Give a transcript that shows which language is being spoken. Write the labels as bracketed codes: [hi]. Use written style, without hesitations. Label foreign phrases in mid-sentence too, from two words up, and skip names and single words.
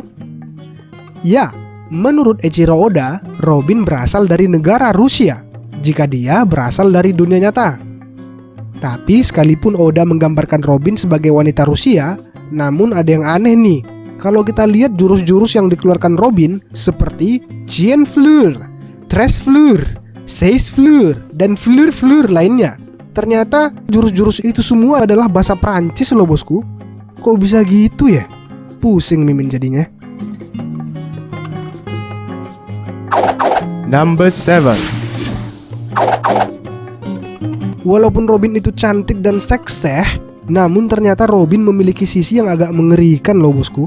[id] Ya, menurut Eiichiro Oda, Robin berasal dari negara Rusia jika dia berasal dari dunia nyata. Tapi sekalipun Oda menggambarkan Robin sebagai wanita Rusia, namun ada yang aneh nih. Kalau kita lihat jurus-jurus yang dikeluarkan Robin seperti Chien Fleur, Tres Fleur, Seize Fleur, dan Fleur-Fleur lainnya. Ternyata jurus-jurus itu semua adalah bahasa Prancis loh bosku. Kok bisa gitu ya? Pusing Mimin jadinya. [en] Number 7. [id] Walaupun Robin itu cantik dan sekseh, namun ternyata Robin memiliki sisi yang agak mengerikan loh bosku.